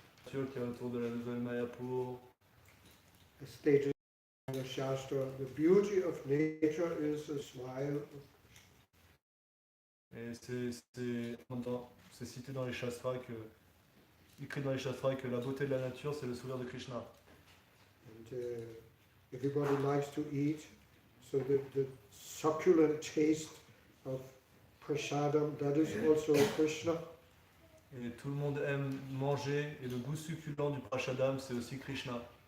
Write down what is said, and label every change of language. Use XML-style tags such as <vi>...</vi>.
<fr>Qui est autour de la nouvelle Mayapur.</fr> <en>As stated in the Shastra, the beauty of nature is a smile.</en> <fr>Et c'est cité dans les Shastras écrit dans les Shastras que la beauté de la nature c'est le sourire de Krishna.</fr> <en>And everybody likes to eat, so the succulent taste of prasadam, that is also Krishna.</en> <fr>Et tout le monde aime manger et le goût succulent du prashadam c'est aussi Krishna.</fr>